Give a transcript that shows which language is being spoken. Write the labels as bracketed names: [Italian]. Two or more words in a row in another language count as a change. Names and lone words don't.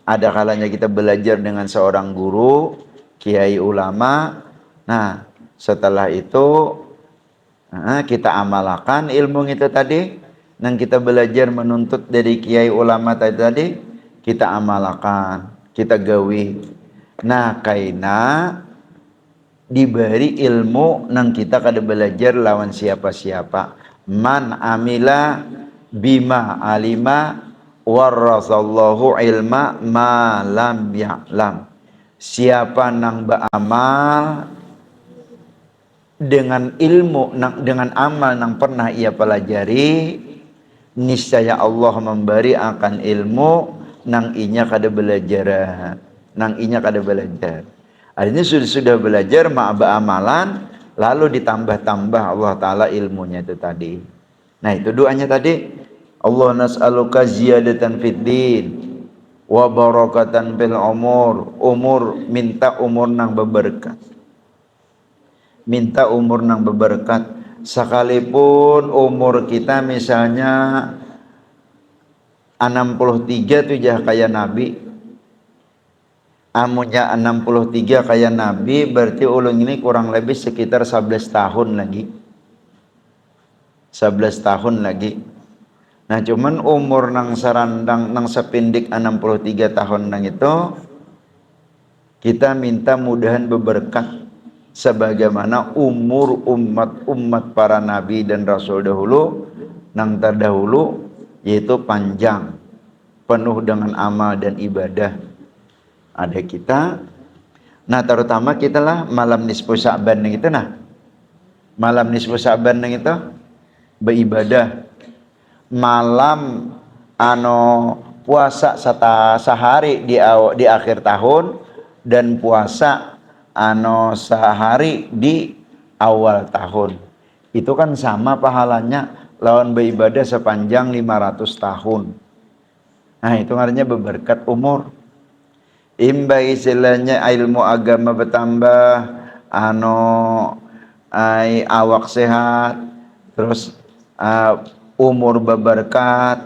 [Indonesian] Ada kalanya kita belajar dengan seorang guru, kiai ulama. Nah, setelah itu kita amalkan ilmu itu tadi, dan kita belajar menuntut dari kiai ulama tadi, kita amalkan, [Banjar] kita gawi. Nah, kaina diberi ilmu nang kita kada belajar lawan siapa-siapa. [Arabic] من عمل بما علم ورثه الله علم ما لم يعلم. [Banjar] Siapa nang beramal dengan ilmu dengan amal nang pernah ia pelajari, niscaya Allah memberi akan ilmu nang inya kada belajar. [Indonesian] Artinya sudah belajar ma'aba amalan, lalu ditambah-tambah Allah Ta'ala ilmunya itu tadi. Nah itu doanya tadi. [Arabic] الله نسألك زيادة في الدين وبركة في العمر. [Banjar] Minta umur nang berberkat. Minta umur nang berberkat. Sekalipun umur kita misalnya 63 tuh jah kayak Nabi. Amunnya 63 kayak Nabi, berarti ulun ini kurang lebih sekitar 11 tahun lagi. 11 tahun lagi. Nah cuman umur nang sarandang nang sepindik 63 tahun nang itu, kita minta mudahan berberkat sebagaimana umur umat para nabi dan rasul dahulu nang terdahulu yaitu panjang, penuh dengan amal dan ibadah. [Indonesian] Ada kita, nah terutama kita lah malam nisfu Sa'ban yang itu nah. Malam nisfu Sa'ban yang itu beribadah. Malam puasa sehari di akhir tahun dan puasa sehari di awal tahun. [Banjar] Itu kan sama pahalanya lawan beribadah sepanjang 500 tahun. [Indonesian] Nah, itu artinya berberkat umur. Imba istilahnya ilmu agama bertambah, awak sehat, terus umur berberkat.